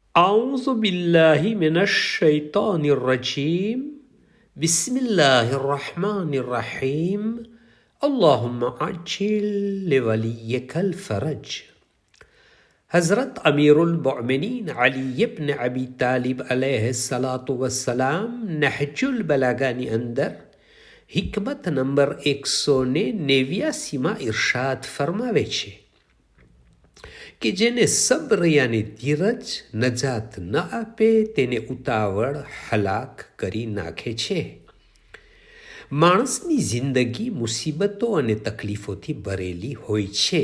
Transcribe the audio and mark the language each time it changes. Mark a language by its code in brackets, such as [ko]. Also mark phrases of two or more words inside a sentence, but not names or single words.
[ar] أعوذ بالله من الشيطان الرجيم بسم الله الرحمن الرحيم اللهم عجل لوليك الفرج. [gu] हज़रत [ar] أمير المؤمنين [gu] अली इब्न अबी तालिब [ar] عليه الصلاة والسلام [gu] નહજુલ બલાગાની અંદર હિકમત નંબર 189 ઇરશાદ ફરમાવે છે કે જેને સબ્ર યાની ધીરજ નજાત ન આપે તેને ઉતાવળ હલાક કરી નાખે છે. માણસની જિંદગી મુસીબતો અને તકલીફોથી ભરેલી હોય છે.